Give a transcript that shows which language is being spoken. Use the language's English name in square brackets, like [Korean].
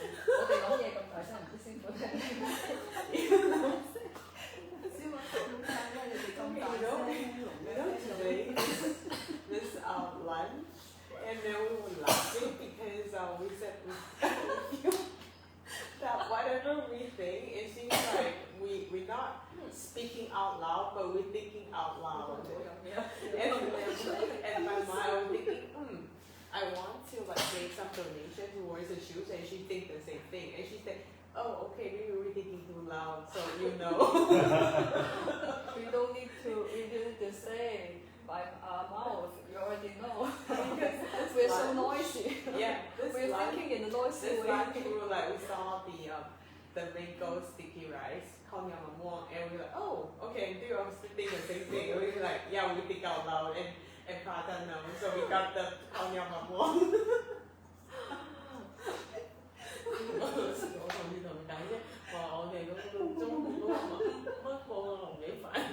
[Cantonese] 我哋講嘢咁大聲，唔知師傅聽唔聽？師傅點解咧？你哋咁大聲 [English] ？Today this lunch and then we were laughing because we said that whatever we think, it seems like we're not speaking out loud, but we're thinking out loud. And my mind was thinking, I want to make some donation towards the shoes, and she thinks the same thing. And she said, oh, okay, maybe we're thinking too loud, so you know. We don't need to say by our mouth. You already know. We're so noisy. Yeah, we're thinking in a noisy way. This lunch, we saw the mango sticky rice, and we're like, oh, okay, do you also think the same thing? And we're like, yeah, we think out loud, and Prata knows, so we got the kaonyamamon. [Cantonese] 我同你講啫，話我哋嗰個中午嗰個乜貨龍尾飯。